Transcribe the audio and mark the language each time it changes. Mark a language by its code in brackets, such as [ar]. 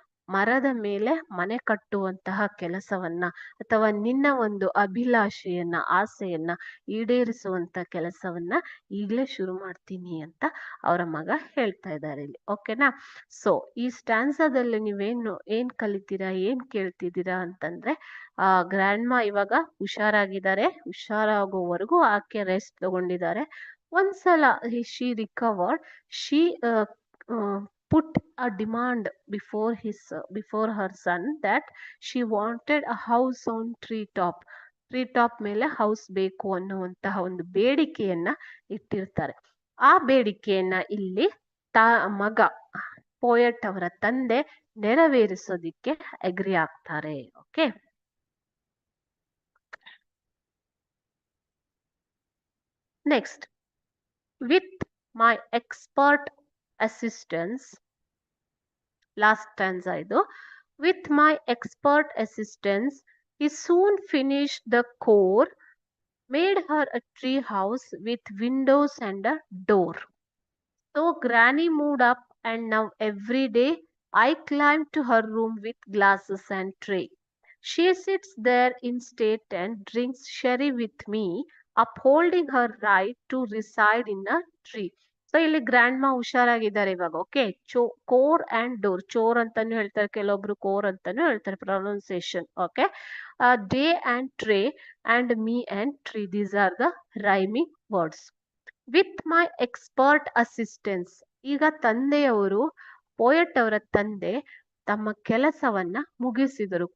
[kn] ಮರದ ಮೇಲೆ ಮನೆ ಕಟ್ಟುವಂತಹ ಕೆಲಸವನ್ನ, ಅಥವಾ ನಿನ್ನ ಒಂದು ಅಭಿಲಾಷೆಯನ್ನ, ಆಸೆಯನ್ನ ಈಡೇರಿಸುವಂತ ಕೆಲಸವನ್ನ ಈಗಲೇ ಶುರು ಮಾಡ್ತೀನಿ ಅಂತ ಅವರ ಮಗ ಹೇಳ್ತಾ ಇದ್ದಾರೆ ಇಲ್ಲಿ. ಓಕೆನಾ. ಸೊ ಈ ಸ್ಟ್ಯಾನ್ಸಾದಲ್ಲಿ ಏನ್ ಕಲಿತೀರಾ, ಏನ್ ಕೇಳ್ತಿದ್ದೀರಾ ಅಂತಂದ್ರೆ, ಗ್ರ್ಯಾಂಡ್ ಮಾ ಇವಾಗ ಹುಷಾರಾಗಿದ್ದಾರೆ, ಹುಷಾರಾಗೋವರೆಗೂ ಆಕೆ ರೆಸ್ಟ್ ತಗೊಂಡಿದ್ದಾರೆ. ಒಂದ್ಸಲ [en] she recovered, she put a demand before her son that she wanted a house on [kn] tree top ಮೇಲೆ ಹೌಸ್ ಬೇಕು ಅನ್ನುವಂತಹ ಒಂದು ಬೇಡಿಕೆಯನ್ನ ಇಟ್ಟಿರ್ತಾರೆ. ಆ ಬೇಡಿಕೆಯನ್ನ ಇಲ್ಲಿ ಮಗ ಪೋಯಟ್ ಅವರ ತಂದೆ ನೆರವೇರಿಸೋದಿಕ್ಕೆ ಅಗ್ರಿ ಆಗ್ತಾರೆ. [en] Okay, next, with my expert assistance, last stanza idu, with my expert assistance he soon finished the core, made her a tree house with windows and a door. So Granny moved up, and now every day I climb to her room with glasses and tray. She sits there in state and drinks sherry with me, upholding her right to reside in a tree. [kn] So ಇಲ್ಲಿ grand ಮಾ ಹುಷಾರಾಗಿದ್ದಾರೆ ಇವಾಗ. Okay, core and door, ಚೋರ್ ಅಂತಾನು ಹೇಳ್ತಾರೆ ಕೆಲವೊಬ್ರು, core ಅಂತಾನು ಹೇಳ್ತಾರೆ pronunciation. [en] Okay, day and tray and me and tree, these are the rhyming words. With my expert assistance, [kn] ಈಗ ತಂದೆಯವರು, ಪೋಯಟ್ ಅವರ ತಂದೆ ತಮ್ಮ ಕೆಲಸವನ್ನ ಮುಗಿಸಿದರು.